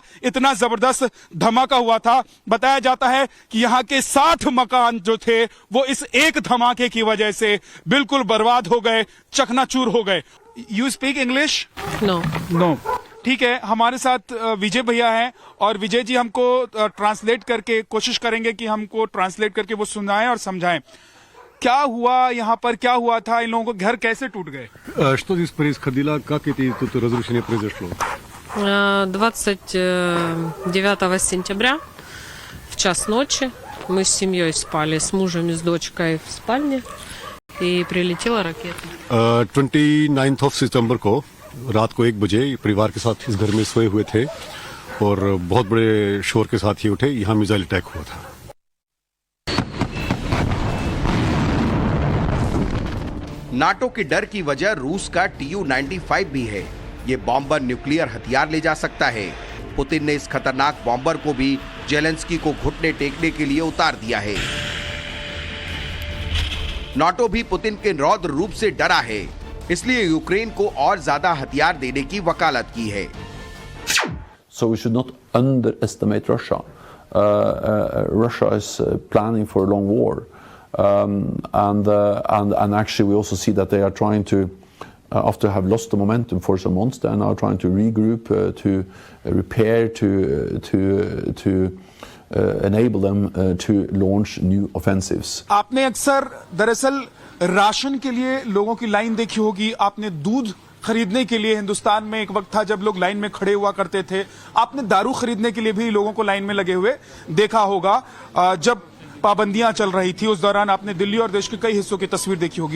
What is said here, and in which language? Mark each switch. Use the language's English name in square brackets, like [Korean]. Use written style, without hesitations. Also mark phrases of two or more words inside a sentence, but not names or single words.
[Hindi] इतना जबरदस्त धमाका हुआ था। बताया जाता है कि यहाँ के 60 मकान जो थे वो इस एक धमाके की वजह से बिल्कुल बर्बाद हो गए, चकनाचूर हो गए। [English] You speak English? No. [Hindi] ठीक है, हमारे साथ विजय भैया हैं और विजय जी हमको ट्रांसलेट करके कोशिश करेंगे कि हमको ट्रांसलेट करके वो सुनाएं और समझाएं क्या हुआ यहाँ पर, क्या हुआ था, इन लोगों को घर कैसे टूट गए। [Russian] Что здесь происходило, как это тут разрушение произошло? 29 сентября в час ночи мы с семьей спали, с мужем и с дочкой в спальне, и прилетела ракета. [Hindi] 29 ऑफ सितंबर को रात को 1 बजे परिवार के साथ इस घर में सोए हुए थे और बहुत बड़े शोर के साथ ही उठे, यहाँ [English] missile attack [Hindi] हुआ था। नाटो के डर की वजह रूस का Tu-95 भी है। ये बॉम्बर न्यूक्लियर हथियार ले जा सकता है। पुतिन ने इस खतरनाक बॉम्बर को भी जेलेंस्की को घुटने टेकने के लिए उतार दिया है। नाटो भी पुतिन के रौद्र रूप से डरा है, इसलिए यूक्रेन को और ज्यादा हथियार देने की वकालत की है। [English] So we should not underestimate Russia. Russia is planning for a long war, and actually we also see that they are trying to, after have lost the momentum for some months, they are now trying to regroup, to repair, to enable them to launch new offensives. [Hindi] आपने अक्सर दरअसल राशन के लिए लोगों की लाइन देखी होगी। आपने दूध खरीदने के लिए, हिंदुस्तान में एक वक्त था जब लोग लाइन में खड़े हुआ करते थे। आपने दारू खरीदने के लिए भी लोगों को लाइन में लगे हुए देखा होगा। जब पाबंदियां चल रही थी उस दौरान आपने दिल्ली और देश के कई हिस्सों की तस्वीर देखी होगी।